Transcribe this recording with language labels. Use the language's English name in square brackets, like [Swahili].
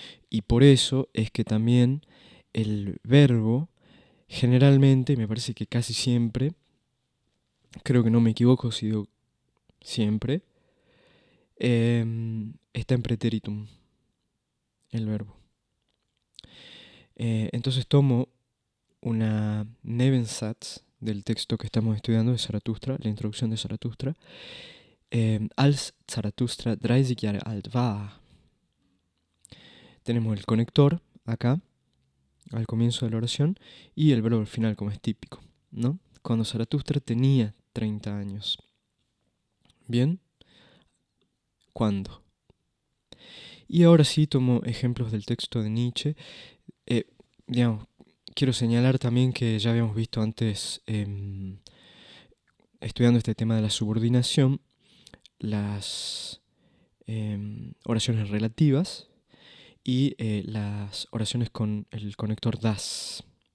[Spanish] Y por eso es que también el verbo, generalmente, me parece que casi siempre, creo que no me equivoco si digo siempre, está en pretéritum, el verbo. Entonces tomo una Nebensatz del texto que estamos estudiando de Zaratustra, la introducción de Zaratustra. [German] Als Zaratustra 30 Jahre alt war. [Spanish] Tenemos el conector acá, al comienzo de la oración, y el verbo al final, como es típico, ¿no? Cuando Zaratustra tenía 30 años. ¿Bien? ¿Cuándo? Y ahora sí tomo ejemplos del texto de Nietzsche. Digamos, quiero señalar también que ya habíamos visto antes, estudiando este tema de la subordinación, las oraciones relativas y las oraciones con el conector das.